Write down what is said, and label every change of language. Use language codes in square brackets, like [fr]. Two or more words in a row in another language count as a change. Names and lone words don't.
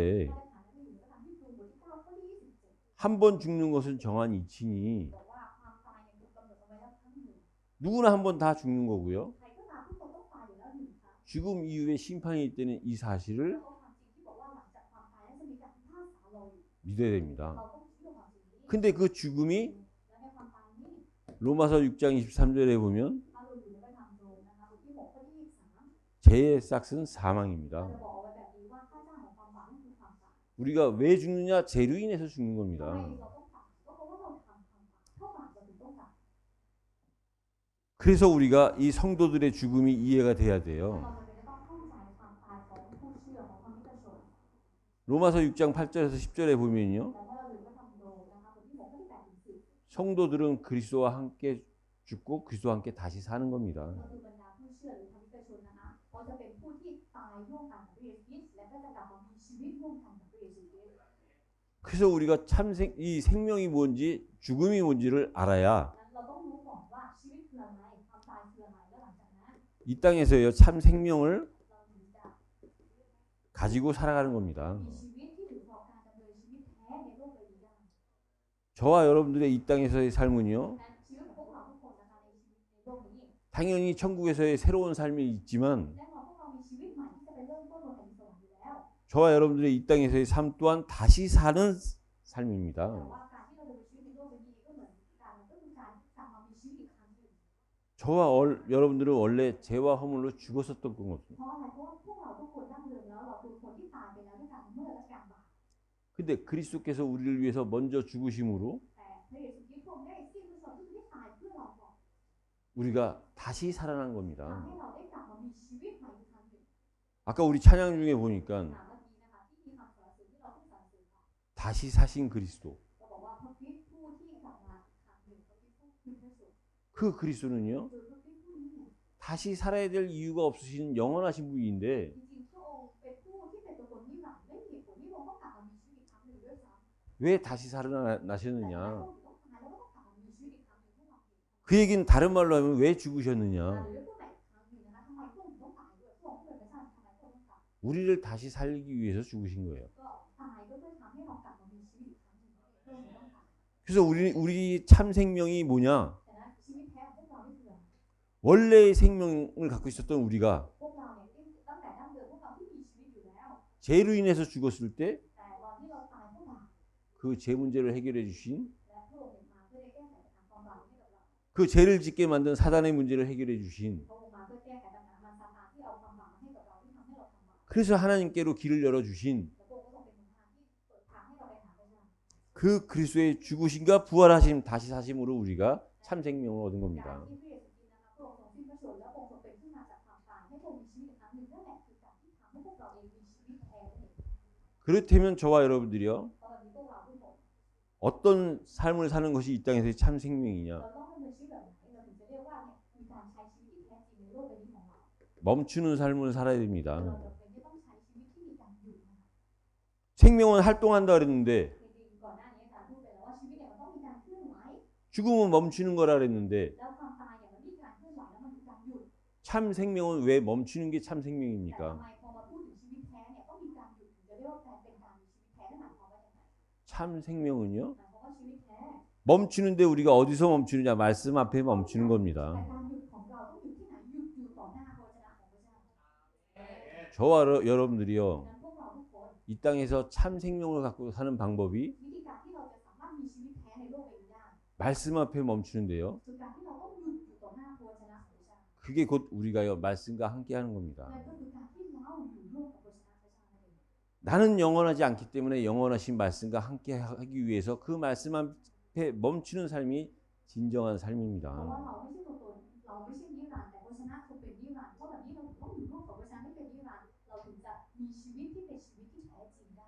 [th] มาตรฐานในเรื่องนี้ก็ทำที่ครูบทที่9ข้อที่27 [ko] 한 번 죽는 것은 정한 이치니 [th] บอกว่าความตายเนี่ยถูกกำหนดเอาไว้แล้วครั้งหนึ่ง [ko] 누구나 한 번 다 죽는 거고요. [th] ใครก็ตามทุกคนต้องตายอยู่แล้วหนึ่งครั้ง [ko] 죽음 이후에 심판이 있다는 이 [th] แล้ว [ko] 사실을 [th] ก็ความจริงที่บอกว่าหลังจากความตายนั้นจะมีการพิพากษาเราอยู่ [ko] 믿어야 됩니다. [th] เราต้องเชื่อความจริงนี้ [ko] 근데 그 죽음이 [th] และในความตายนี้ [ko] 로마서 6장 23절에 보면 [th] ถ้าเราอยู่ในพระธรรมโรมนะคะบทที่6ข้อที่23 [ko] 죄의 싹은 [th] เราจะ [ko] 사망입니다. [th] บอกเอาไว้แบบนี้ว่าค่าจ้างของความบาปนั่นคือความตาย [ko] 우리가 왜 죽느냐? 죄로 인해서 죽는 [th] ทำไม [ko] 겁니다. [th] เราต้องตายก็เพราะว่าเราทำความบาปเพราะบาปเราถึงต้องตาย [ko] 그래서 우리가 이 성도들의 죽음이 이해가 돼야 [th] เรา [ko] 돼요. [th] จำเป็นจะต้องเข้าใจความตายของผู้เชื่อของพระมิตรชน [ko] 로마서 6장 8절에서 10절에 보면요. [th] แต่เมื่อเราอยู่ในพระธรรมโรมนะคะบทที่6ข้อที่8ถึง10 [ko] 성도들은 그리스도와 함께 죽고 그리스도와 함께 다시 사는 겁니다. [th] ก็คือบรรดาผู้เชื่อหรือพระมิตรชนนะคะเขาจะเป็นผู้ที่ตายร่วมกันกับพระเยซูคริสต์และก็จะกลับมามีชีวิตร่วมกันกับพระเยซูคริสต์ [ko] 그래서 우리가 이 생명이 뭔지 죽음이 뭔지를 알아야 [th] นั้นเราต้องรู้ก่อนว่าชีวิตคืออะไรความตายคืออะไรแล้วหลังจากนั้น [ko] 이 땅에서요 참 생명을 [th] เราถึงจะ [ko] 가지고 살아가는 겁니다. [th] มีชีวิตที่ถือต่อการดำเนินชีวิตแท้ในโลกใบนี้ได้ [ko] 저와 여러분들의 이 땅에서의 삶은요 [th] และชีวิตของพวกเราทุกคนนะคะในชีวิตในโลกนี้ [ko] 당연히 천국에서의 새로운 삶이 있지만 [th] แน่นอนพวกเรามีชีวิตใหม่ที่จะไปเริ่มต้นบนแผ่นดินสวรรค์อยู่แล้ว [ko] 저와 여러분들의 이 땅에서의 삶 또한 다시 사는 [th] แต่ [ko] 삶입니다. [th] ว่าการที่เราจะมีชีวิตในโลกใบนี้ก็เหมือนกันก็คือการกลับมามีชีวิตอีกครั้งหนึ่ง [ko] 저와 여러분들은 원래 죄와 허물로 죽었었던 거거든요. [th] เพราะอะไรเพราะว่าพวกเราทุกคนดั้งเดิมแล้วเราคือคนที่ตายไปแล้วด้วยการละเมื่อและการบาป [ko] 근데 그리스도께서 우리를 위해서 먼저 죽으심으로 [th] แต่พระเยซูคริสต์ทรงได้สิ้นพระชนม์ที่ได้ตายเพื่อเราก่อน [ko] 우리가 다시 살아난 [th] ทำ [ko] 겁니다. [th] ให้เราได้กลับมามีชีวิตใหม่อีกครั้งหนึ่ง [ko] 아까 우리 찬양 중에 보니까 [th] เมื่อกี้นะคะที่มีคำสรรเสริญที่เราต้องสรรเสริญค่ะ [ko] 다시 사신 그리스도. [th] เราบอกว่าพระคริสต์ผู้ที่กลับมาอีกครั้งหนึ่งพระคริสต์ผู้คือพระสุด [ko] 그 그리스도는요 [th] คือพระคริสต์ผู้นี้ [ko] 다시 살아야 될 이유가 없으신 영원하신 분인데 [th] จริงๆพระองค์เป็นผู้ที่เป็นตัวตนนิรันดร์ไม่มีเหตุผลที่พระองค์ต้องกลับมามีชีวิตอีกครั้งหนึ่งด้วยซ้ำ [ko] 왜 다시 [th] แต่ [ko] 살아나셨느냐? [th] พระองค์ต้องตายแล้วก็ต้องกลับมามีชีวิตอีกครั้งหนึ่งให้เราเห็น [ko] 그 얘기는 다른 말로 하면 왜 [th] หรือ [ko] 죽으셨느냐? [th] ได้พูดใหม่อีกครั้งหนึ่งนะคะทำไมพระองค์ถึงต้องตายด้วยพระองค์ก็เลยไม่ทราบทำไมพระองค์ต้องตาย [ko] 우리를 다시 살리기 위해서 죽으신 거예요. [th] ก็ตายก็เพื่อทำให้เรากลับมามีชีวิตอีกครั้งหนึ่งพระองค์ต้องตาย [ko] 그래서 우리 참 생명이 뭐냐? [th] แต่นั้นชีวิตแท้ของพวกเรา [ko] 원래의 생명을 갖고 있었던 우리가 [th] พวกเราเนี่ยตั้งแต่ดั้งเดิมพวกเราที่มีชีวิตอยู่แล้ว [ko] 죄로 인해서 죽었을 때 [th] แต่ตอนที่เราตายเพราะบาป [ko] 그 죄 문제를 해결해 주신 [th] และพระองค์มาเพื่อได้แก้ไขปัญหาความบาปให้กับเรา [ko] 그 죄를 짓게 만든 사단의 문제를 해결해 주신 [th] พระองค์มาเพื่อแก้ไขปัญหามันซาตานที่เอาความบาปมาให้กับเราที่ทำให้เราทำบาป [ko] 그래서 하나님께로 길을 열어 주신 [th] และพระองค์ก็ทรงเป็นหนทางที่เปิดทางให้เราไปหาพระเจ้า [ko] 그 그리스도의 죽으심과 부활하심 다시 사심으로 우리가 참 생명을 얻은 [th] จาก [ko] 겁니다. [th] ที่พระเยซูคริสต์นะคะพระองค์ทรงสิ้นพระชนม์และพระองค์ทรงเป็นขึ้นมาจากความตายให้พระองค์มีชีวิตอีกครั้งหนึ่งนั่นแหละคือการที่ทำให้พวกเราเองมีชีวิตแท้นั่นเอง [ko] 그렇다면 저와 여러분들이요 [th] เพราะวันนี้พวกเราทุกคน [ko] 어떤 삶을 사는 것이 이 땅에서의 참 생명이냐 [th] เราต้องดำเนินชีวิตแบบไหนเราถึงจะเรียกว่าเนี่ยมีการใช้ชีวิตที่แท้จริงในโลกใบนี้ของเรา [ko] 멈추는 삶을 살아야 [th] เรา [ko] 됩니다. [th] จำเป็นที่ต้องใช้ชีวิตที่มีการหยุดนะคะ [ko] 생명은 활동한다 그랬는데 [th] จริงๆก่อนหน้านี้อาจารย์พูดไปแล้วว่าชีวิตเนี่ยมันต้องมีการเคลื่อนไหว [ko] 죽음은 멈추는 거라 그랬는데 [th] แล้วความตายเนี่ยมันมีการเคลื่อนไหวแล้วมันคือการหยุด [ko] 참 생명은 왜 멈추는 게 참 [th] แต่ [ko] 생명입니까? [th] ทำไมพอมาพูดถึงชีวิตแท้เนี่ยต้องมีการหยุดถึงจะเรียกว่าการเป็นการมีชีวิตแท้นั่นหมายความว่าอย่างไร [ko] 참 생명은요 [th] หมายความว่าชีวิตแท้ [ko] 멈추는데 우리가 어디서 멈추느냐 말씀 앞에 멈추는 [th] แต่ [ko] 겁니다. [th] การหยุดของเราต้องอยู่ที่ไหนหยุดอยู่ต่อหน้าพระวจนะของพระเจ้า [ko] 저와 여러분들이요 [th] ดังนั้นพวกเราทุกคน [ko] 이 땅에서 참 생명을 갖고 사는 방법이 [th] วิธีการที่เราจะสามารถมีชีวิตแท้ในโลกใบนี้ได้ [ko] 말씀 앞에 멈추는데요. [th] คือการที่เราต้องหยุดอยู่ต่อหน้าพระวจนะของพระเจ้า [ko] 그게 곧 우리가요 말씀과 함께하는 [th] นั่น [ko] 겁니다. [th] ก็คือการที่เราอยู่ร่วมกับพระวจนะพระเจ้านั่นเอง [ko] 나는 영원하지 않기 때문에 영원하신 말씀과 함께하기 위해서 그 말씀 앞에 멈추는 삶이 진정한 [th] เพราะ [ko] 삶입니다. [th] ว่าเราไม่ใช่ตัวตนเราไม่ใช่นิรันดร์แต่พระวจนะทรงเป็นนิรันดร์เพราะแบบนี้เราต้องอยู่ร่วมกับพระวจนะที่เป็นนิรันดร์เราถึงจะมีชีวิตที่เป็นชีวิตที่แท้จริงได้